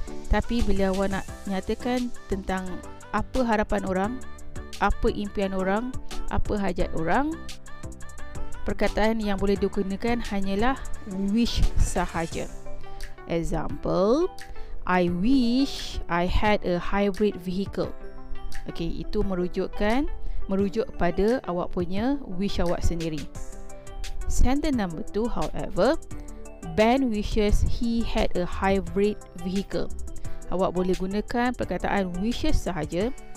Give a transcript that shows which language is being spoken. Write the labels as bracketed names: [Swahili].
[Malay] Tapi bila awak nak nyatakan tentang apa harapan orang, apa impian orang, apa hajat orang, perkataan yang boleh digunakan hanyalah wish sahaja. [English] Example, I wish I had a hybrid vehicle. [Malay] Okay, itu merujuk pada awak punya wish awak sendiri. [English] Sentence number 2, however, Ben wishes he had a hybrid vehicle. [Malay] Awak boleh gunakan perkataan wishes sahaja.